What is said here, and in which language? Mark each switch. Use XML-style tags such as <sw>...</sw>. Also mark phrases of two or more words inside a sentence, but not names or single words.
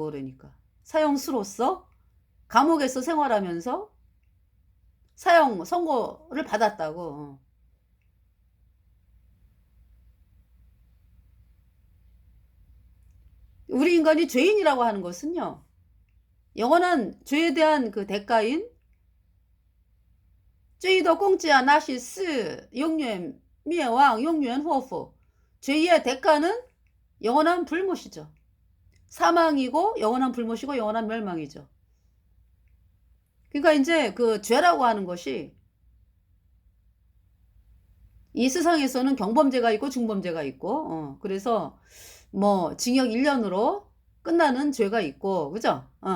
<ko>그러니까 사형수로서 감옥에서 생활하면서 사형 선고를 받았다고. 우리 인간이 죄인이라고 하는 것은요, 영원한 죄에 대한 그 대가인</ko> <zh>罪的工价那是死 永远 灭亡 永远 祸福.</zh> <ko>죄의 대가는 영원한 불못이죠. 사망이고 영원한 불못이고 영원한 멸망이죠. 그러니까 이제 그 죄라고 하는 것이 이 세상에서는 경범죄가 있고 중범죄가 있고, 그래서 뭐 징역 1년으로 끝나는 죄가 있고, 그죠?</ko>